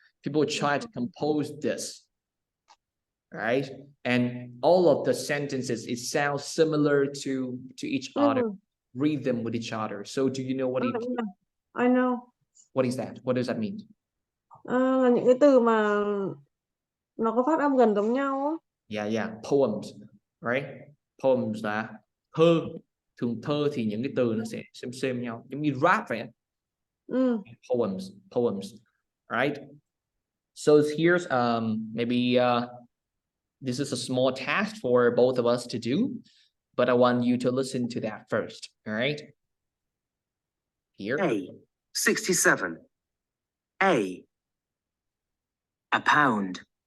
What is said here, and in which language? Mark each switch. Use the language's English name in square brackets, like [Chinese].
[English] People try to compose this, right? And all of the sentences, it sounds similar to each other. Read them with each other. So do you know what it? I know. What is that? What does that mean? [Vietnamese] Là những cái từ mà nó có phát âm gần giống nhau á. [English] Yeah, poems, right? Poems [Vietnamese] là thơ. Thường thơ thì những cái từ nó sẽ xem nhau, giống như rap vậy. [English] Poems, right? So here's maybe this is a small task for both of us to do, but I want you to listen to that first, all right? Here. A. 67. A. Pound.